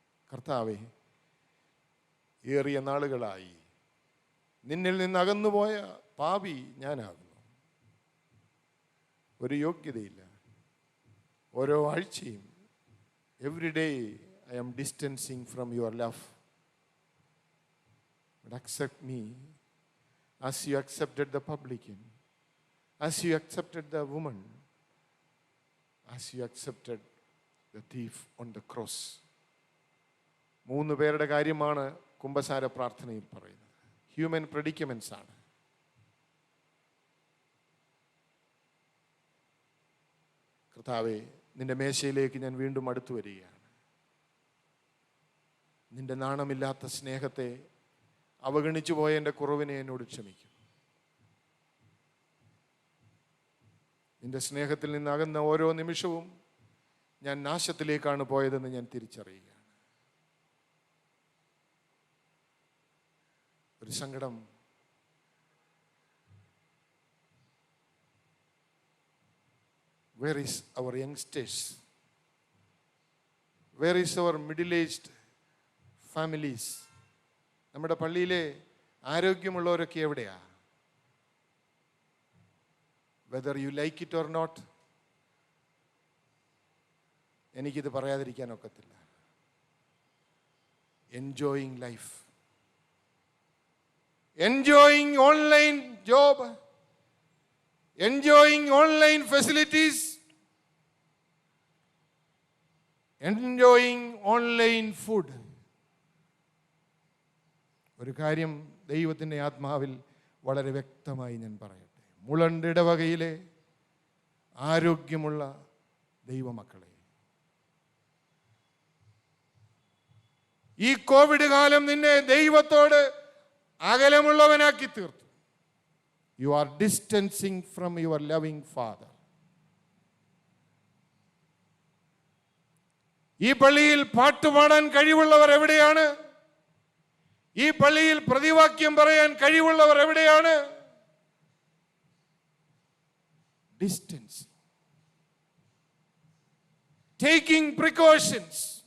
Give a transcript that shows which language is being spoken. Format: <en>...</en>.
<ml>കർത്താവേ, ഏറിയ നാളുകളായി നിന്നിൽ നിന്ന് അകന്നുപോയ പാപി ഞാനാകുന്നു. ഒരു യോഗ്യതയില്ല. ഓരോ ആഴ്ചയും</ml> <en>Every day I am distancing from your love. But accept me as you accepted the publican, as you accepted the woman, as you accepted the thief on the cross.</en> <ml>3 പേരുടെ കാര്യമാണ് കുമ്പസാര പ്രാർത്ഥനയിൽ പറയുന്നത്. ഹ്യൂമൻ പ്രെഡിക്കമെന്റ്സ് ആണ്. കർത്താവേ, നിന്റെ മേശയിലേക്ക് ഞാൻ വീണ്ടും അടുത്തു വരികയാണ്. നിന്റെ നാണമില്ലാത്ത സ്നേഹത്തെ അവഗണിച്ചു പോയ എൻ്റെ കുറവിനെ എന്നോട് ക്ഷമിക്കും. നിന്റെ സ്നേഹത്തിൽ നിന്ന് അകന്ന ഓരോ നിമിഷവും ഞാൻ നാശത്തിലേക്കാണ് പോയതെന്ന് ഞാൻ തിരിച്ചറിയുകയാണ്. ഒരു സങ്കടം,</ml> <en>where is our youngsters? Where is our middle-aged families?</en> <ml>നമ്മുടെ പള്ളിയിലെ ആരോഗ്യമുള്ളവരൊക്കെ എവിടെയാ?</ml> <en>Whether you like it or not,</en> <ml>എനിക്കിത് പറയാതിരിക്കാൻ ഒക്കത്തില്ല.</ml> <en>Enjoying life, enjoying online job, enjoying online facilities, enjoying online food.</en> <ml>ഒരു കാര്യം ദൈവത്തിൻ്റെ ആത്മാവിൽ വളരെ വ്യക്തമായി ഞാൻ പറയട്ടെ. മുളണ്ടിടവകയിലെ ആരോഗ്യമുള്ള ദൈവമക്കളെ, ഈ കോവിഡ് കാലം നിന്നെ ദൈവത്തോട് അകലമുള്ളവനാക്കി തീർത്തു.</ml> <en>You are distancing from your loving Father.</en> <ml>ഈ പള്ളിയിൽ പാട്ടുപാടാൻ കഴിവുള്ളവർ എവിടെയാണ്? ഈ പള്ളിയിൽ പ്രതിവാക്യം പറയാൻ കഴിവുള്ളവർ എവിടെയാണ്?</ml> <en>Distance, taking precautions.</en>